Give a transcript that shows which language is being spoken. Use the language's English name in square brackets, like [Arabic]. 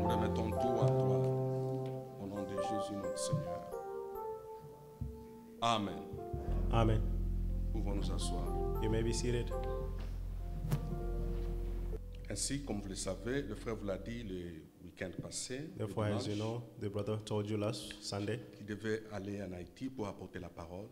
[French] Nous remettons tout à toi au nom de Jésus notre Seigneur. Amen. Amen. Pouvons nous asseoir. [English] You may be seated. [French] Ainsi, comme vous le savez, le frère vous l'a dit le week-end passé, le [English] Therefore, as you [French] dimanche, [English] know, the brother told you last Sunday [French] qu'il devait aller en Haïti pour apporter la parole